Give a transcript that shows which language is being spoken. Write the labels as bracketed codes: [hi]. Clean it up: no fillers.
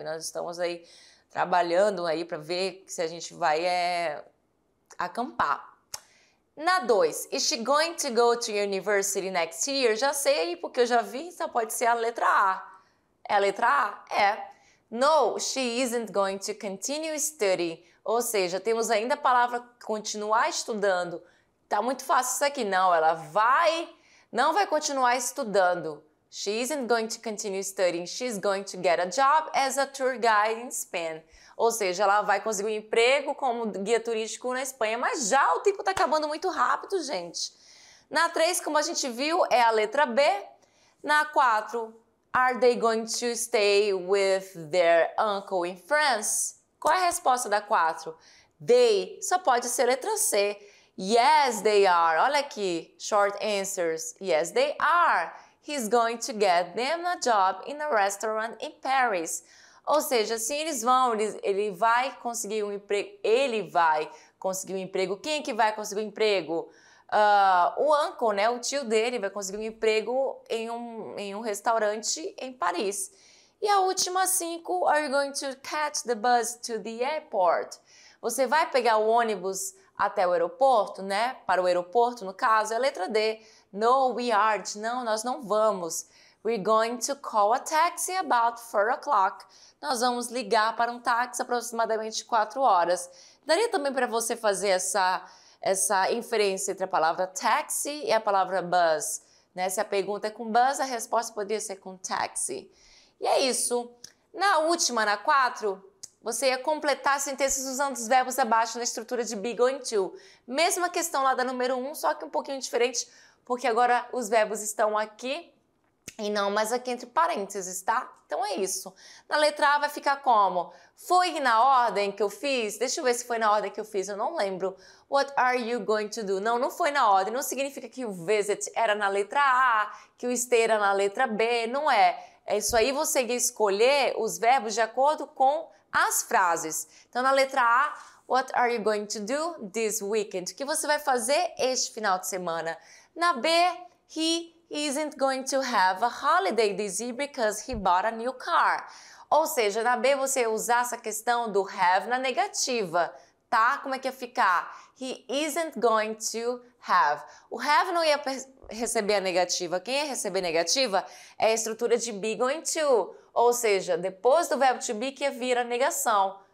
[pt] Nós estamos aí trabalhando aí para ver se a gente vai acampar. Na 2, [en] is she going to go to university next year? [pt] Já sei aí, porque eu já vi, só pode ser a letra A. É a letra A? É. [en] No, she isn't going to continue studying. [pt] Ou seja, temos ainda a palavra continuar estudando. Tá muito fácil isso aqui. Não, ela não vai continuar estudando. [en] She isn't going to continue studying. She's going to get a job as a tour guide in Spain. [pt] Ou seja, ela vai conseguir um emprego como guia turístico na Espanha. Mas já o tempo tá acabando muito rápido, gente. Na 3, como a gente viu, é a letra B. Na 4, [en] are they going to stay with their uncle in France? [pt] Qual é a resposta da 4? They só pode ser letra C. [en] Yes, they are. [pt] Olha aqui, [en] short answers. Yes, they are. He's going to get them a job in a restaurant in Paris. [pt] Ou seja, se eles vão, ele vai conseguir um emprego. Ele vai conseguir um emprego. Quem é que vai conseguir um emprego? O uncle, né? O tio dele vai conseguir um emprego em um restaurante em Paris. E a última 5, [en] are you going to catch the bus to the airport? [pt] Você vai pegar o ônibus até o aeroporto, né? Para o aeroporto, no caso, é a letra D. [en] No, we aren't. [pt] Não, nós não vamos. [en] We're going to call a taxi about 4 o'clock. [pt] Nós vamos ligar para um táxi aproximadamente 4 horas. Daria também para você fazer essa inferência entre a palavra taxi e a palavra bus, né? Se a pergunta é com bus, a resposta poderia ser com taxi. E é isso. Na última, na 4, você ia completar sentenças usando os verbos abaixo na estrutura de be, going to. Mesma questão lá da número 1, só que um pouquinho diferente, porque agora os verbos estão aqui e não mais aqui entre parênteses, tá? Então é isso. Na letra A vai ficar como? Foi na ordem que eu fiz? Deixa eu ver se foi na ordem que eu fiz, eu não lembro. [en] What are you going to do? [pt] Não, não foi na ordem. Não significa que o visit era na letra A, que o stay era na letra B, não é. É isso aí, você ia escolher os verbos de acordo com as frases. Então, na letra A, [en] what are you going to do this weekend? [pt] O que você vai fazer este final de semana? Na B, [en] he isn't going to have a holiday this year because he bought a new car. [pt] Ou seja, na B você usar essa questão do have na negativa, tá? Como é que ia ficar? [en] He isn't going to have. [pt] O have não ia receber a negativa. Quem ia receber negativa é a estrutura de be going to. Ou seja, depois do verbo to be que ia vir a negação.